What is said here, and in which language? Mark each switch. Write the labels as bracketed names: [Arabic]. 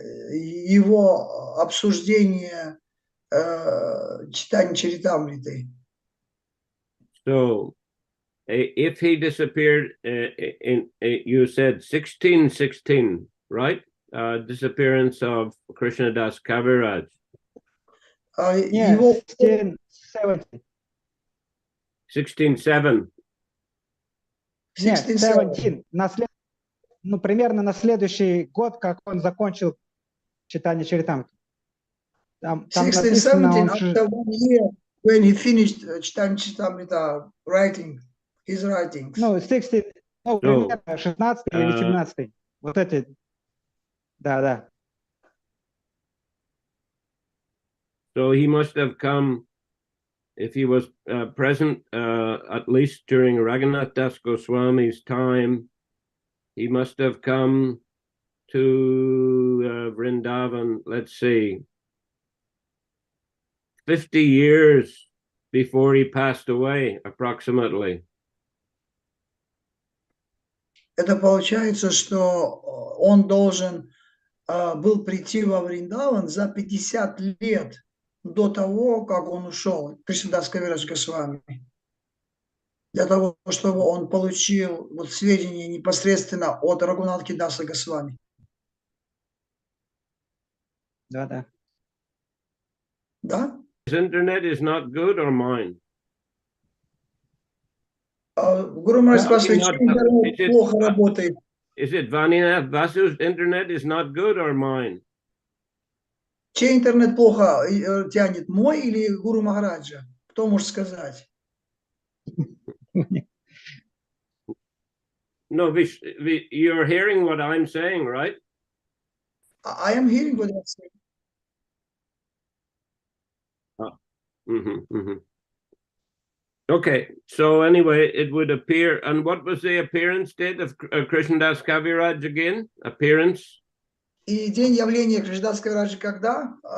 [Russian] Его обсуждение Чайтаньи Чаритамриты. [English] So, if he disappeared you said 1616, right? Disappearance of Krishnadas Kaviraj. [Russian] Нет, 1670. 16:7. Нет, 17. Ну, примерно на следующий год, как он закончил читание Чаритамриты. Там [English] 1617, after 1 year, when he finished Чайтанья Чаритамрита writing, his writings. [Russian] Ну, 16, ну, примерно 16 или 17. Вот эти. Да. [English] So he must have come, if he was present at least during Raghunath Das Goswami's time, he must have come to Vrindavan, let's see, 50 years before he passed away, approximately. [Russian] Это получается, что он должен был прийти во Вриндаван за 50 лет до того, как он ушел, Кришнадас Кавирадж Госвами, для того, чтобы он получил вот сведения непосредственно от Рагунатхи Даса Госвами. Да. Да? [English] His internet is not good or mine? [Russian] Гуру Махарадж спрашивает, чей интернет плохо работает? [English] Is it Vaninath Vasu's internet is not good or mine? [Russian] Чей интернет плохо тянет, мой или Гуру Махараджа? Кто может сказать? [English] No, you're hearing what I'm saying, right? I am hearing what you're saying. Okay, so anyway, it would appear, and what was the appearance date of Krishnadas Kaviraj again? Appearance? [Russian] И день явления Кришнадаса Кавираджа когда?